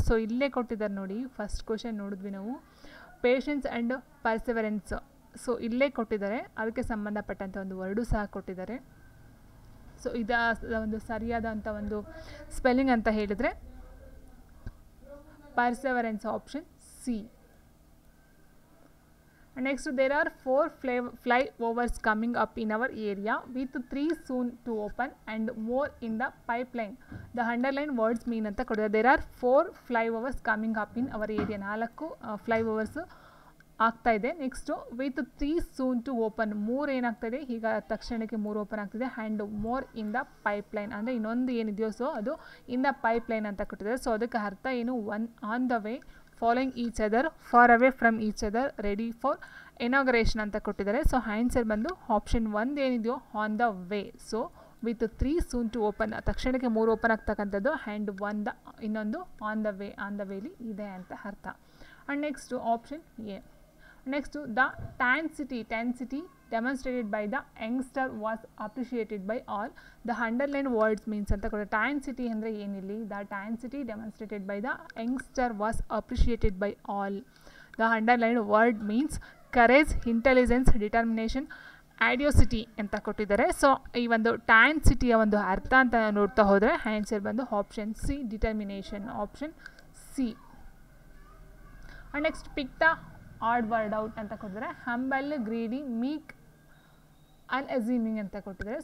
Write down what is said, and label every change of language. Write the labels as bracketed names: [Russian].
[Kannada] So ಇಲ್ಲೇ ಕೊಟ್ಟಿದ್ದಾರೆ ನೋಡಿ, ಫಸ್ಟ್ ಕ್ವಶನ್ ನೋಡಿದ್ವಿ ನಾವು, ಪೇಷನ್ಸ್ ಆ್ಯಂಡ್ ಪರ್ಸೆವರೆನ್ಸ್. ಸೊ ಇಲ್ಲೇ ಕೊಟ್ಟಿದ್ದಾರೆ, ಅದಕ್ಕೆ ಸಂಬಂಧಪಟ್ಟಂಥ ಒಂದು ವರ್ಡು ಸಹ ಕೊಟ್ಟಿದ್ದಾರೆ. ಸೊ ಇದರ ಒಂದು ಸರಿಯಾದಂಥ ಒಂದು ಸ್ಪೆಲ್ಲಿಂಗ್ ಅಂತ ಹೇಳಿದರೆ ಪರ್ಸೆವರೆನ್ಸ್, option C. [English] Next there are 4 flyovers coming up in our area with 3 soon to open and more in the pipeline. The underlined words mean [Kannada] ಅಂತ ಕೊಟ್ಟಿದ್ದಾರೆ. [English] there are 4 flyovers coming up in our area, [Kannada] 4 flyovers ಆಗ್ತಾ ಇದೆ. Next with 3 soon to open, 3 ಏನಾಗ್ತಾಯಿದೆ ಈಗ ತಕ್ಷಣಕ್ಕೆ 3 open ಆಗ್ತಿದೆ. And more in the pipeline ಅಂದರೆ ಇನ್ನೊಂದು ಏನಿದೆಯೋ ಸೊ ಅದು ಇನ್ ದ ಪೈಪ್ಲೈನ್ ಅಂತ ಕೊಟ್ಟಿದ್ದಾರೆ. ಸೊ ಅದಕ್ಕೆ ಅರ್ಥ ಏನು? One on the way, following each other, far away from each other, ready for inauguration ಅಂತ ಕೊಟ್ಟಿದ್ದಾರೆ. ಸೊ ಆನ್ಸರ್ ಬಂದು ಆಪ್ಷನ್ 1 ಏನಿದೆಯೋ on the way. So with 3 soon to open, ತಕ್ಷಣಕ್ಕೆ 3 ಓಪನ್ ಆಗ್ತಕ್ಕಂಥದ್ದು. ಆ್ಯಂಡ್ ಇನ್ನೊಂದು ಆನ್ ದ ವೇಲಿ ಇದೆ ಅಂತ ಅರ್ಥ. And next option A. [English] Next, the tensity demonstrated by the youngster was appreciated by all. The underlined words means [Kannada] ಅಂತ ಕೊಡ. Tensity ಅಂದರೆ ಏನಿಲ್ಲಿ? [English] The tensity demonstrated by the youngster was appreciated by all. The underlined word means courage, intelligence, determination, audacity [Kannada] ಅಂತ ಕೊಟ್ಟಿದ್ದಾರೆ. So ಈ ಒಂದು ಟ್ಯಾನ್ಸಿಟಿಯ ಒಂದು ಅರ್ಥ ಅಂತ ನೋಡ್ತಾ ಹೋದರೆ ಆನ್ಸರ್ ಬಂದು option C, determination, option C. And next [English] pick the odd word out [Kannada] ಅಂತ ಕೊಟ್ಟಿದ್ದಾರೆ. ಹಂಬಲ್, ಗ್ರೀಡಿ, ಮೀಕ್, ಅನ್ಅಸ್ಯೂಮಿಂಗ್ ಅಂತ ಕೊಟ್ಟಿದ್ದಾರೆ.